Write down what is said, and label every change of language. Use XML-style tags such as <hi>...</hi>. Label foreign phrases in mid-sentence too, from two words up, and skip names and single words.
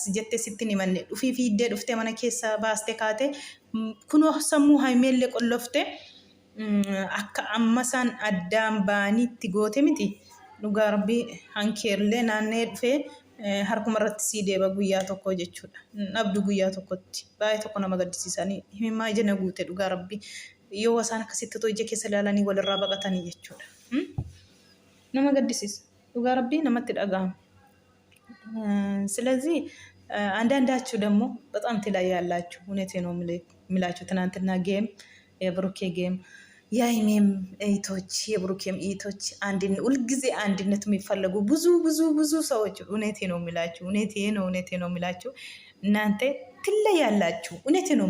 <om>jettee sitti ni manne dhufii fiiddee dhuftee mana keessaa baastee kaatee kunoo sammuu haimeellee qollofte akka ammasaan addaan baaniitti goote miti dhugaa rabbii hankeerlee naannee dhufee harkuma irratti sii deeba guyyaa tokko jechuudha dhabdu guyyaa tokkotti baay'ee tokko nama gaddisiisanii himimmaa ija na guute dhugaa rabbii yoo wasaan akkasitti too ija keessa ilaalanii walirraa baqatanii jechuudha nama gaddisiisa dhugaa rabbii namatti dhaga'ama</om> <am>ስለዚህ አንዳንዳችሁ ደግሞ በጣም ትለያላችሁ እውነቴ ነው የምላችሁ ትናንትና ጌም የብሩኬ ጌም የሀይሜም እህቶች የብሩኬም እህቶች ሁልጊዜ አንድነት የሚፈልጉ ብዙ ሰዎች እውነቴ ነው የምላችሁ እናንተ ትለያላችሁ እውነቴ ነው</am>